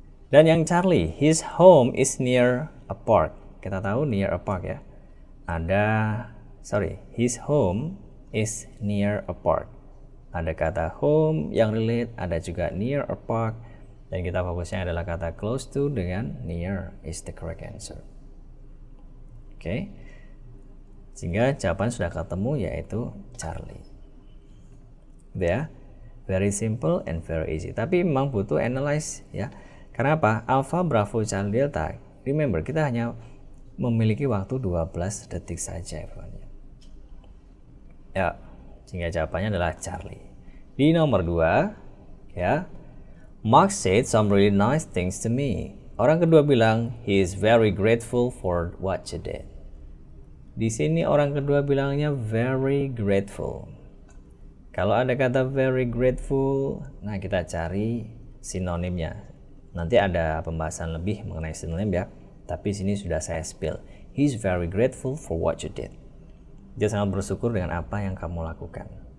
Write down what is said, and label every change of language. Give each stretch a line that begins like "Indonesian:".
English: Dan yang Charlie, his home is near a park.
Indonesian: Kita tahu
English: near a park ya. Ada his home is near a park.
Indonesian: Ada kata home yang relate, ada juga near a park, dan kita fokusnya adalah kata close to dengan near
English: is the correct answer.
Indonesian: Oke. Sehingga jawaban sudah ketemu, yaitu Charlie. Gitu ya.
English: Very simple and very easy.
Indonesian: Tapi memang butuh analyze ya. Karena apa? Alpha, Bravo, Charlie, Delta. Remember, kita hanya memiliki waktu 12 detik saja, everyone. Ya, sehingga jawabannya adalah Charlie. Di nomor 2, ya.
English: Mark said some really nice things to me.
Indonesian: Orang kedua bilang,
English: he is very grateful for what you did.
Indonesian: Di sini orang kedua bilangnya very grateful. Kalau ada kata very grateful, nah kita cari sinonimnya. Nanti ada pembahasan lebih mengenai sinonim ya. Tapi sini sudah saya spill.
English: He is very grateful for what you did.
Indonesian: Dia sangat bersyukur dengan apa yang kamu lakukan.